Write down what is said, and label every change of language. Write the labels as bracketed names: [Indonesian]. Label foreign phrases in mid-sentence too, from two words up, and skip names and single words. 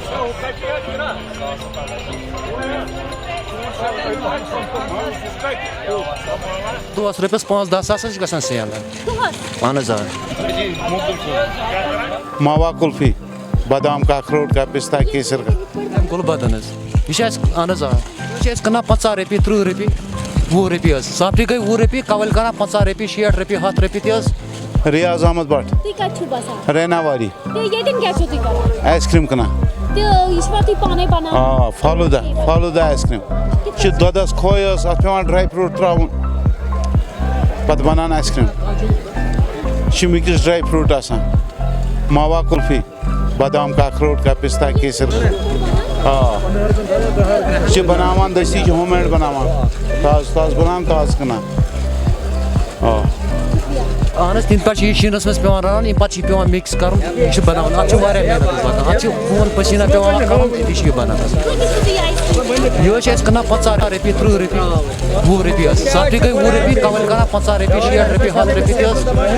[Kashmiri] دۄہس رۄپیس 5-10 ساس چھِ گژھان سیل اہن حظ آ [Urdu] ماوا کُلفی بادام کا اخروٹ کا پستہ کیسر کا [Kashmiri] گُلہٕ بدن حظ یہِ چھِ اَسہِ اہن حظ آ یہِ چھِ أسۍ کٕنان 50 رۄپیہِ 30 رۄپیہِ 20 رۄپیہِ حظ سافٹی گٔے 20 رۄپیہِ کوَل کَران 50 رۄپیہِ 60 رۄپیہِ 100 رۄپیہِ تہِ حظ ریاض احمد بٹ تُہۍ کَتہِ چھِو باسان رینا واری ییٚتٮ۪ن کیٛاہ چھِو تُہۍ کران [English] ice cream [Kashmiri] کٕنان تہٕ یہِ چھُوا تُہۍ پانے بناوان فالوٗدا [English] ice cream [Kashmiri] یہِ چھِ دۄدَس کھوے حظ اَتھ پٮ۪وان [English] dry fruit [Kashmiri] ترٛاوُن پَتہٕ بَنان [English] ice cream [Kashmiri] یہِ چھِ مِکٕس [English] dry fruit [Kashmiri] آسان ماوا کُلفی [Urdu] بادام کا اخروٹ کا [Kashmiri] پستہ کیسر یہِ چھِ بَناوان دٔستی چھِ [English] home made [Kashmiri] بَناوان تازٕ بَناوان تازٕ کٕنان اہن حظ تَمہِ پٮ۪ٹھ چھِ یہِ شیٖنَس منٛز پٮ۪وان رَنُن اَمہِ پَتہٕ چھِ یہِ پٮ۪وان مِکٕس کَرُن یہِ چھِ بَناوُن اَتھ چھِ واریاہ محنت حظ لَگان اَتھ چھِ خوٗن پٔسیٖنہ پٮ۪وان کَرُن تہِ چھِ یہِ بَنان حظ یہِ حظ چھِ أسۍ کٕنان 50 رۄپیہِ 30 رۄپیہِ 20 رۄپیہِ حظ سافٹی گٔے 20 رۄپیہِ کوَل کَران 50 رۄپیہِ 60 رۄپیہِ 100 رۄپیہِ تہِ حظ